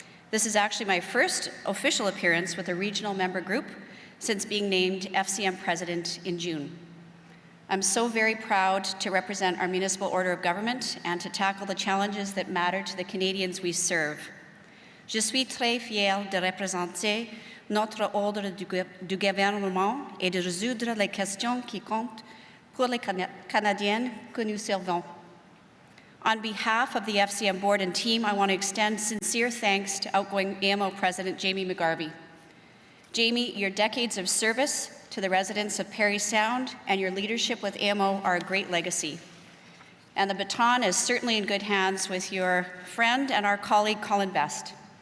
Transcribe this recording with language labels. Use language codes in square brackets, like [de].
[en] This is actually my first official appearance with a regional member group since being named FCM president in June. I'm so very proud to represent our municipal order of government and to tackle the challenges that matter to the Canadians we serve. [fr] Je suis très fière de représenter notre ordre du gouvernement et de résoudre les questions qui comptent pour les Canadiens que nous servons. [en] On behalf of the FCM board and team, I want to extend sincere thanks to outgoing AMO President Jamie McGarvey. Jamie, your decades of service to the residents of Parry Sound and your leadership with AMO are a great legacy. And the baton is certainly in good hands with your friend and our colleague, Colin Best.